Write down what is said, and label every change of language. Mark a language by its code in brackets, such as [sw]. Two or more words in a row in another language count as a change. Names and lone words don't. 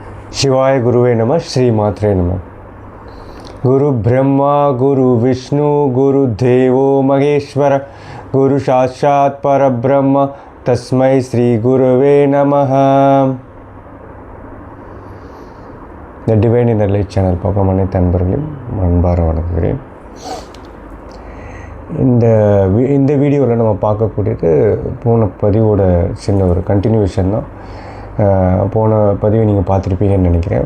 [sa] शिवाय गुरुवे नमः श्री मात्रे नमः। गुरु ब्रह्मा गुरु विष्णु गुरुदेवो महेश्वर गुरु साक्षात् परब्रह्म तस्मै श्री गुरुवे नमः। [ta] இந்த டிவைன் இன்னர் லைட் சேனல் பார்க்கும் அனைத்து அன்பர்களையும் அன்பார வணங்குகிறேன். இந்த வீடியோவில் நம்ம பார்க்கக்கூடியது போன பதிவோட சின்ன ஒரு கண்டினியூஷன் தான். போன பதிவை நீங்கள் பார்த்துருப்பீங்கன்னு நினைக்கிறேன்.